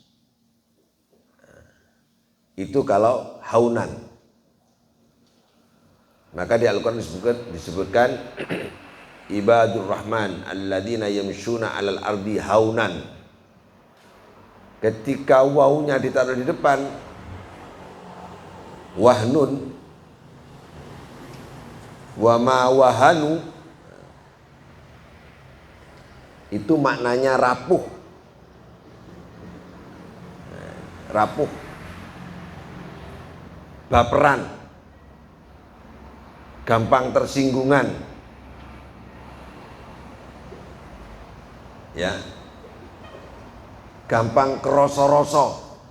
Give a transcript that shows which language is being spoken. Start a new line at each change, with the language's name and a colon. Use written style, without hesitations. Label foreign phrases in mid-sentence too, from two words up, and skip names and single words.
Indonesian: Itu kalau haunan. Maka di Al-Quran disebutkan
Arabic: عباد الرحمن الذين يمشون على الأرض هونا.
Indonesian: Ketika wawunya ditaruh di depan,
Arabic: وهن وما وهنوا,
Indonesian: itu maknanya rapuh. Rapuh, baperan, gampang tersinggungan, ya, gampang keroso-roso.